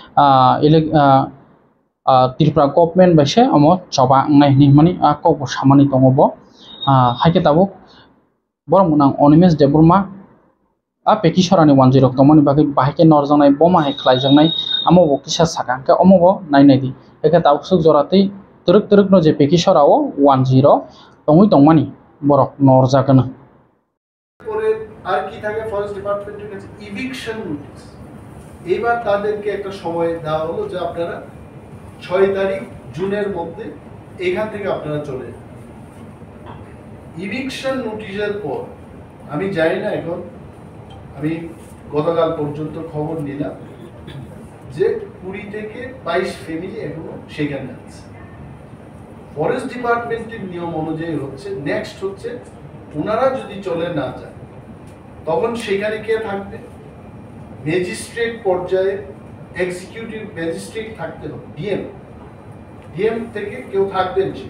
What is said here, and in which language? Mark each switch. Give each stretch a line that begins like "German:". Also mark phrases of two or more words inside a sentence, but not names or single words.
Kok Borok: Tripura government baise omo choba ngai ni mani ko bo samani tongo bo haike tabo borong gnang Onimes Debroma peki sorani 10 tongmani bagai baike norjanai boma hai khlaijaknai amo bo kisa saka ke omo bo nainai di eke tausuk joratei truk no je peki sorao 10 tongui tongmani borok norjakana
Bangla: আর কি থাকে
English: Forest Department's
Bangla: কাছে
English: eviction notice
Bangla: এবার তাদেরকে একটা সময় দেওয়া হলো যে আপনারা 6 তারিখ জুনের মধ্যে এখান থেকে আপনারা চলে যান
English: eviction notice's
Bangla: পর আমি জানি না এখন আমি গতকাল পর্যন্ত খবর নিলাম যে 20 থেকে 22 ফ্যামিলি এখনো সেখানে আছে
English: Forest Department's
Bangla: নিয়ম অনুযায়ী হচ্ছে নেক্সট হচ্ছে ওনারা যদি চলে না যায় তখন সেখানে কে থাকবে ম্যাজিস্ট্রেট পর্যায়ে
English: executive magistrate
Bangla: থাকতে হবে ডিএম থেকে কেউ থাকবেন